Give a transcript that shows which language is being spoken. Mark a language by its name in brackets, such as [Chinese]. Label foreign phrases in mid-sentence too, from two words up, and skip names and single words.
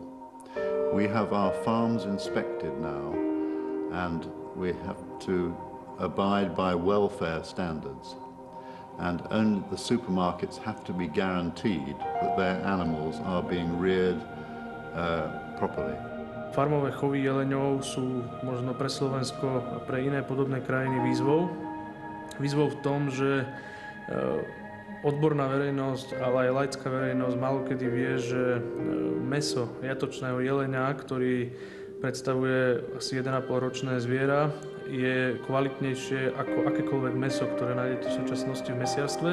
[English] We have our farms inspected now, and we have to abide by welfare standards. And only the supermarkets have to be guaranteed that their animals are being reared properly. [Slovak] Farmové chovy jeleňov sú možno pre Slovensko a pre iné podobné krajiny výzvou. Výzvou v tom, že odborná verejnosť, ale aj laická verejnosť malokedy vie, že mäso jatočného jeleňa, ktorý predstavuje asi 1,5 ročné zviera, je kvalitnejšie ako akékoľvek mäso, ktoré nájdete v súčasnosti v mesiarstve.